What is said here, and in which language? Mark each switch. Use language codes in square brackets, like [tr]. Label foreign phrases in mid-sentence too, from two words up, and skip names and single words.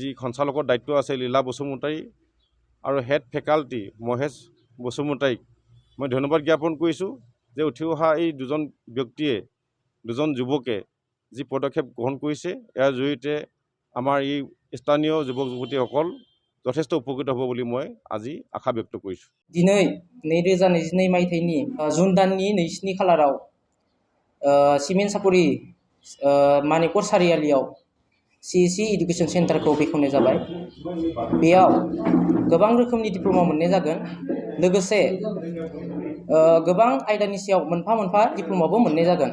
[as] সঞ্চালকৰ দায়িত্ব আছে লীলা বসুমতাৰী আৰু [en] head faculty [as] মহেশ বসুমতাৰীক মই ধন্যবাদ জ্ঞাপন কৰিছোঁ যে উঠি অহা এই দুজন ব্যক্তিয়ে, দুজন যুৱকে যি পদক্ষেপ গ্ৰহণ কৰিছে, ইয়াৰ জৰিয়তে আমাৰ এই স্থানীয় যুৱক যুৱতীসকল যথেষ্ট উপকৃত হ'ব বুলি মই আজি আশা ব্যক্ত কৰিছোঁ। [brx] दिनै 2022 मायथाइनि जुन दाननि 2 खालाराव सिमेन्टसापुरि मानिपुर सारियालियाव सिइसि इडुकेसन सेन्टारखौ बेखेवनाय जाबाय। बेयाव गोबां रोखोमनि डिप्ल'मा मोननाय जागोन, लोगोसे गोबां आयदानि सायाव मोनफा मोनफा डिप्ल'माबो मोननाय जागोन।